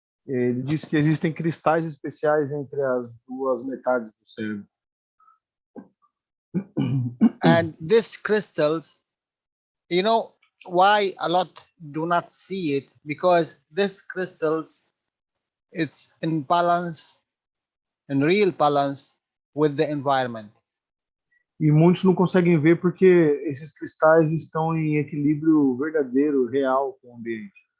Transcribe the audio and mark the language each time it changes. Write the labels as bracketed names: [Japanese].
[Portuguese] Ele disse que existem cristais especiais entre as duas metades do cérebro. [English] And these crystals, you know why a lot do not see it? Because these crystals, it's in balance, in real balance with the environment. [Portuguese] E muitos não conseguem ver porque esses cristais estão em equilíbrio verdadeiro, real com o ambiente.